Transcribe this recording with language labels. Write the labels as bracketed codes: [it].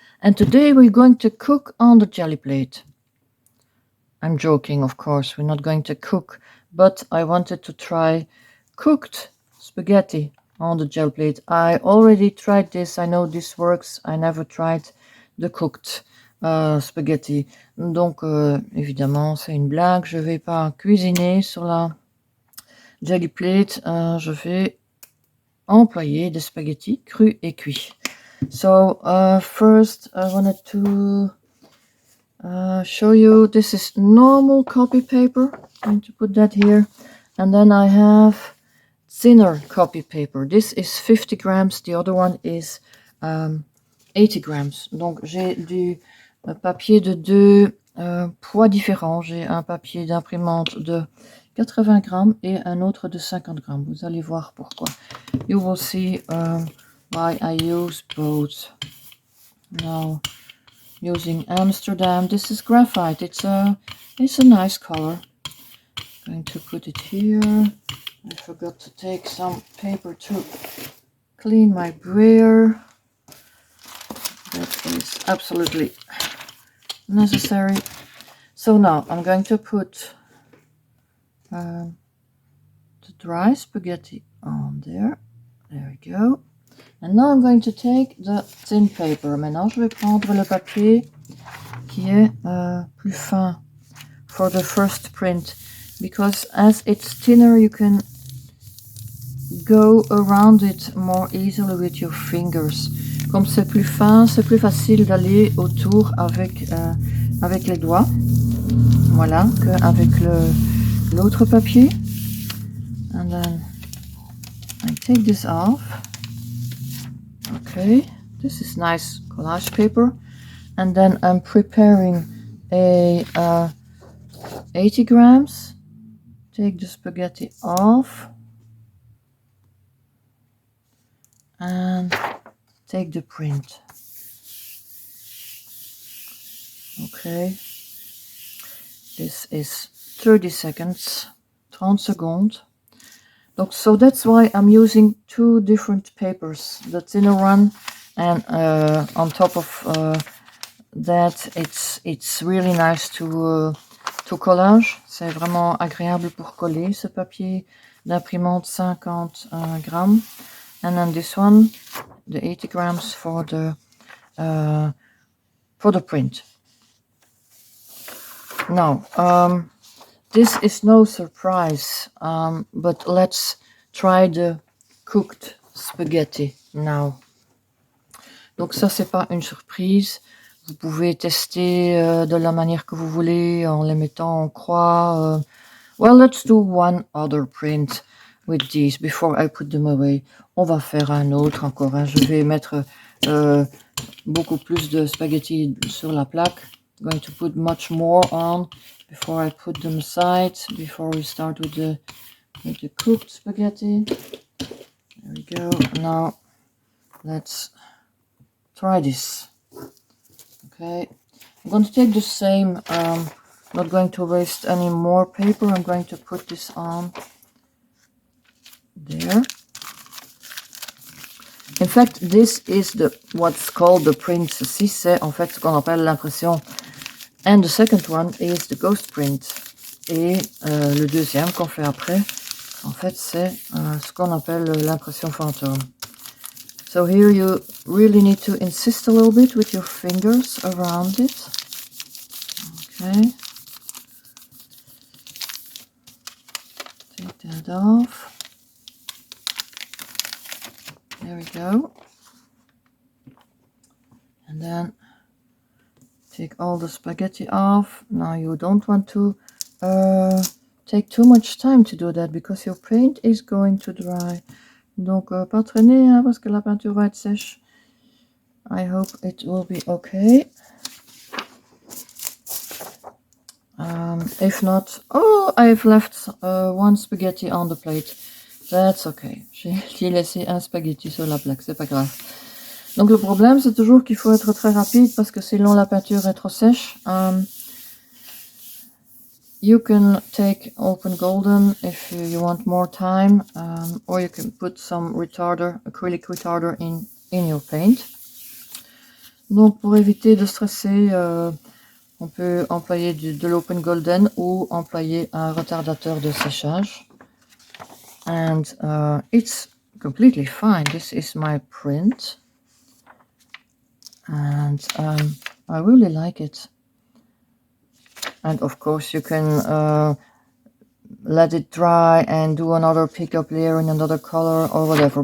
[en] And today we're going to cook on the jelly plate. I'm joking, of course, we're not going to cook, but I wanted to try cooked spaghetti on the jelly plate. I already tried this, I know this works. I never tried the cooked spaghetti. [fr] Donc, évidemment, c'est une blague. Je vais pas cuisiner sur la jelly plate. Je vais employer des spaghettis crus et cuits. [en] So first I wanted to show you, this is normal copy paper. I'm going to put that here. And then I have thinner copy paper. This is 50 grams, the other one is 80 grams. [fr] Donc j'ai du papier de deux poids différents. J'ai un papier d'imprimante de 80 grammes et un autre de 50 grammes. Vous allez voir pourquoi. [en] You will see why I use both. Now, using Amsterdam, this is graphite. It's a nice color. I'm going to put it here. I forgot to take some paper to clean my brayer. That is absolutely necessary. So now I'm going to put the dry spaghetti on there. There we go. And now I'm going to take the thin paper. [fr] Maintenant, je vais prendre le papier qui est plus fin [en] for the first print. Because as it's thinner, you can go around it more easily with your fingers. [fr] Comme c'est plus fin, c'est plus facile d'aller autour avec les doigts. Voilà, qu'avec l'autre papier. [en] And then I take this off. Okay, this is nice collage paper. And then I'm preparing a 80 grams. Take the spaghetti off. And take the print. Okay. This is 30 seconds. [fr] 30 secondes. [en] So that's why I'm using two different papers, the thinner one, and on top of that, it's really nice to collage. [fr] C'est vraiment agréable pour coller ce papier d'imprimante 50 grammes, [en] and then this one, the 80 grams for the print. Now. This is no surprise, but let's try the cooked spaghetti now. [fr] Donc ça, c'est pas une surprise. Vous pouvez tester de la manière que vous voulez en les mettant en croix. [en] Well, let's do one other print with these before I put them away. [fr] On va faire un autre encore. Hein. Je vais mettre beaucoup plus de spaghetti sur la plaque. [en] I'm going to put much more on before I put them aside, before we start with the cooked spaghetti. There we go. Now, let's try this. Okay. I'm going to take the same, not going to waste any more paper. I'm going to put this on there. In fact, this is what's called the print. [fr] Ceci, c'est en fait ce qu'on appelle l'impression. [en] And the second one is the ghost print. [fr] Et le deuxième qu'on fait après, en fait, c'est ce qu'on appelle l'impression fantôme. [en] So here you really need to insist a little bit with your fingers around it. Okay. Take that off. There we go. And then take all the spaghetti off. Now you don't want to take too much time to do that because your paint is going to dry. [fr] Donc pas traîner hein, parce que la peinture va être sèche. [en] I hope it will be okay. If not, I've left one spaghetti on the plate. That's okay. [fr] J'ai laissé un spaghetti sur la plaque, c'est pas grave. Donc le problème, c'est toujours qu'il faut être très rapide parce que sinon la peinture est trop sèche. [en] You can take open golden if you want more time, or you can put some retarder, acrylic retarder in your paint. [fr] Donc pour éviter de stresser, on peut employer de l'open golden ou employer un retardateur de séchage. [en] And it's completely fine. This is my print. And I really like it. And of course you can let it dry and do another pickup layer in another color or whatever.